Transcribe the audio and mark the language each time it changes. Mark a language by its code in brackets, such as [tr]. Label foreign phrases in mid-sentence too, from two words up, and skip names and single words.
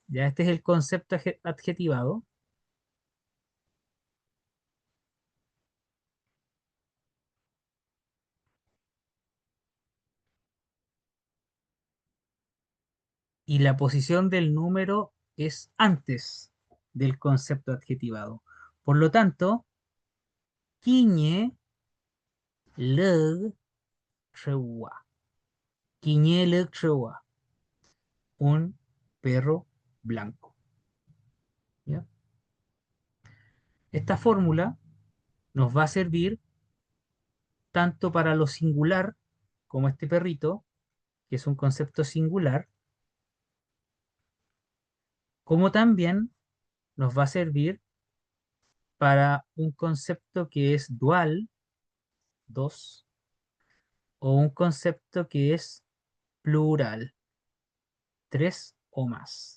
[es] Ya este es el concepto adjetivado. Y la posición del número es antes del concepto adjetivado. Por lo tanto, [arn] quiñe lëg treua. Quiñe lëg treua. [es] Un perro blanco. ¿Ya? Esta fórmula nos va a servir tanto para lo singular, como este perrito, que es un concepto singular, como también nos va a servir para un concepto que es dual, dos, o un concepto que es plural, tres o más.